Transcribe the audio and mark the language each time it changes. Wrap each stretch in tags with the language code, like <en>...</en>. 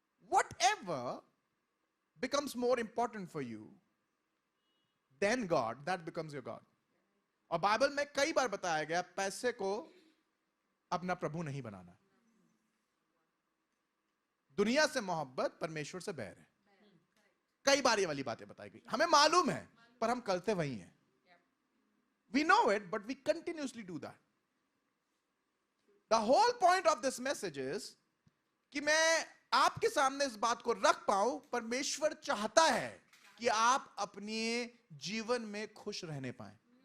<en>Whatever becomes more important for you than God, that becomes your God.</en> <hi>और Bible में कई बार बताया गया पैसे को अपना प्रभु नहीं बनाना. दुनिया से मोहब्बत परमेश्वर से बैर है. कई बार ये वाली बातें बताई गई, हमें मालूम है पर हम करते वही हैं.</hi> <en>We know it, but we continuously do that. The whole point of this message is</en> <hi>कि मैं आपके सामने इस बात को रख पाऊं, परमेश्वर चाहता है कि आप अपने जीवन में खुश रहने पाएं.</hi>